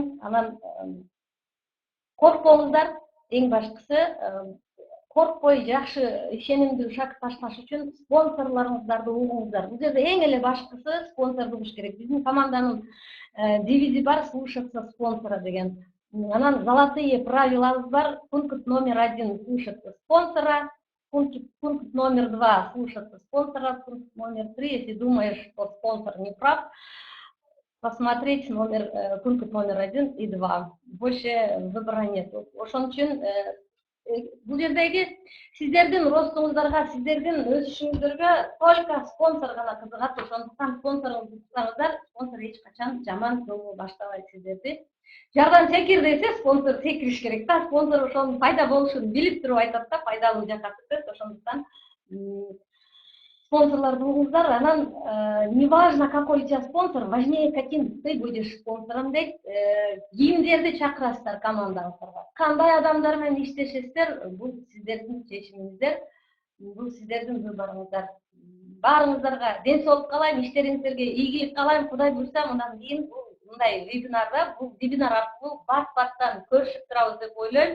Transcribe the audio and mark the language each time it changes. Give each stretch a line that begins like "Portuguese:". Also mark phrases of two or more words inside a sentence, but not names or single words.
Kyrgyz: Анан коркпоңуздар, эң башкысы коркпой жакшы ишенимдүү шакыртташ үчүн спонсорлоруңуздарды угуңуздар. Бул жерде эң эле башкысы спонсор болуш керек. Биздин команданын девизи бар:
Russian: слушаться спонсора
Kyrgyz: деген. Анан
Russian: золотые правилабыз
Kyrgyz: бар:
Russian: пункт номер 1 слушаться спонсора, пункт номер 2 слушаться спонсора, пункт номер 3, если думаешь, что спонсор не прав, посмотреть пункт номер 1 и 2. Больше выбора нет.
Kyrgyz: Ошон үчүн бул жердеги сиздердин ростуңуздарга, сиздердин өсүшүңүздөргө только спонсор гана кызыгат. Ошондуктан спонсоруңузду тутсаңыздар, спонсор эч качан жаман жолго баштабайт сиздерди. Жардан секир десе, спонсор секириш керек да. Спонсор ошонун пайда болушун билип туруп айтат да, пайдалуу жакка кетет. Ошондуктан спонсорлорду угуңуздар.
Russian: Анан неважно какой у тебя спонсор, важнее каким ты будешь спонсором дейт.
Kyrgyz: Кимдерди чакырасыздар командаңыздарга, кандай адамдар менен иштешесиздер, бул сиздердин чечимиңиздер, бул сиздердин выборуңуздар. Баарыңыздарга ден соолук каалайм, иштериңиздерге ийгилик каалайм. Кудай буйрса, мындан кийин мындай вебинарда, бул вебинар аркылуу бат-баттан көрүшүп турабыз деп ойлойм.